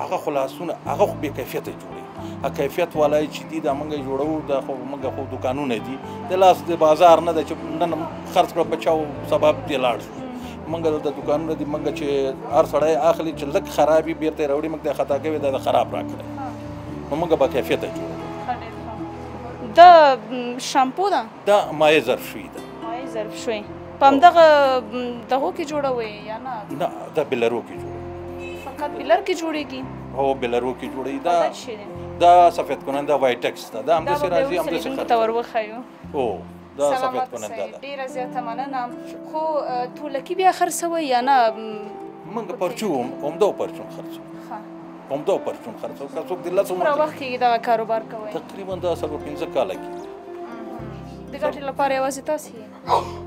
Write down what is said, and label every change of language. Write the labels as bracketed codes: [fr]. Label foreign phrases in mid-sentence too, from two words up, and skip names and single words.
[ps] هغه خو لاسونه هغه خو بې کیفیته جوړوي کیفیت والا چې دي دا موږ جوړوو دا خو موږ خو دوکانونه دي د لاس د بازار نه ده چې نن خرڅ کړه په چاو سبب دې لاړ شو موږ دلته دوکانونه دي موږ چې هر سړی اخلي چې لږ خراب وي بېرته یې راوړي موږ ته خطا کوي دا خراب راکړی نو موږ با کیفیته جوړوو دا شامپو ده دا مایع ظرف شوي ده مایع ظرف شوي په همدغه دغو کې جوړوئ یا نه دا بلرو کې جوړوي فقط بلر کې جوړېږي هو بلرو کې جوړوي دا سفید کننده وایټکس ده دا همداسې راځي همداسې خرڅوي ته ور وښیو او دا سفید کننده ده ډېره زیاته مننه خو تولکي بیا خرڅوئ یا نه موږ پرچو عمده پرچون خرڅوو عمده پرچون خرڅوو که څوک د لسو څومره وخت کېږي دغه کاروبار کوئ تقریبا دا 15 کاله کېږي د ګټې لپاره یوازې تاسې یې